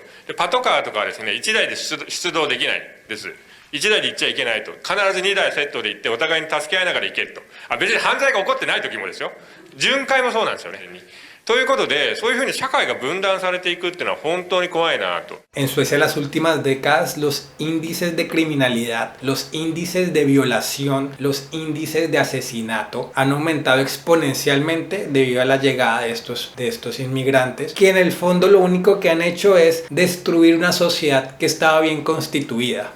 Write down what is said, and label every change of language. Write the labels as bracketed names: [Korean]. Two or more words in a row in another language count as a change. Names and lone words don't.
[Japanese] で、パトカーとかはですね、1台で出動できないです。1台で行っちゃいけないと。必ず2台セットで行ってお互いに助け合いながら行けと。別に犯罪が起こってない時もですよ。巡回もそうなんですよね。ということで、そういうふうに社会が分断されていくっていうのは本当に怖いなと。 [Spanish] En Suecia, en las últimas décadas, los índices de criminalidad, los índices de violación, los índices de asesinato han aumentado exponencialmente debido a la llegada de estos inmigrantes, que en el fondo lo único que han hecho es destruir una sociedad que estaba bien constituida.